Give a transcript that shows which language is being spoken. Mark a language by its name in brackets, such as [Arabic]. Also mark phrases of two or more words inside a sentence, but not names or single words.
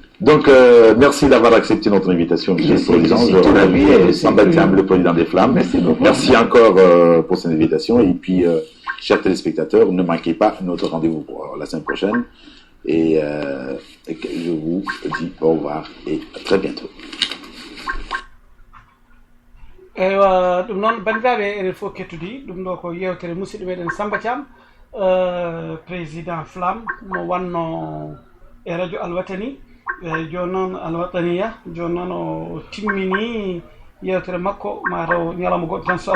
[French] Donc, merci d'avoir accepté notre invitation, M. le Président. Le Président des Flammes. Merci encore pour cette invitation. Et puis, chers téléspectateurs, ne manquez pas notre rendez-vous pour la semaine prochaine. Et je vous dis au revoir et à très bientôt. [Fula] eywa ɗum noon bandiraɓe enen fof kettudi ɗum ɗo ko yewtere musidɗo meɗen Samba Thiam [French] président flamme [Fula] mo wanno e radio Alwatani joni noon Alwataniya joni noon o timmini yewtere makko mataw ñalawma goɗɗo tan so Allah